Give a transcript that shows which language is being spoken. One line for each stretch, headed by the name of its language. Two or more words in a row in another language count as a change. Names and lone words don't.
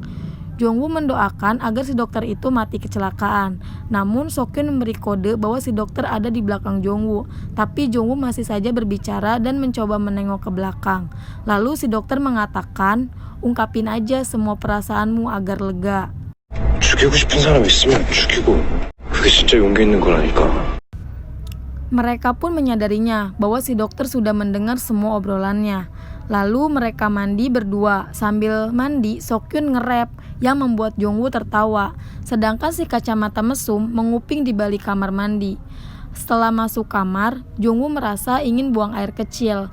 Indonesian: Jongwoo mendoakan agar si dokter itu mati kecelakaan. Namun Sokyun memberi kode bahwa si dokter ada di belakang Jongwoo. Tapi Jongwoo masih saja berbicara dan mencoba menengok ke belakang. Lalu si dokter mengatakan, ungkapin aja semua perasaanmu agar lega.
Korean: 죽이고 싶은 사람 있으면 죽이고. 그게 진짜 용기 있는 거라니까.
Indonesian: Mereka pun menyadarinya bahwa si dokter sudah mendengar semua obrolannya. Lalu mereka mandi berdua. Sambil mandi, Sokyun nge-rap yang membuat Jongwoo tertawa. Sedangkan si kacamata mesum menguping di balik kamar mandi. Setelah masuk kamar, Jongwoo merasa ingin buang air kecil.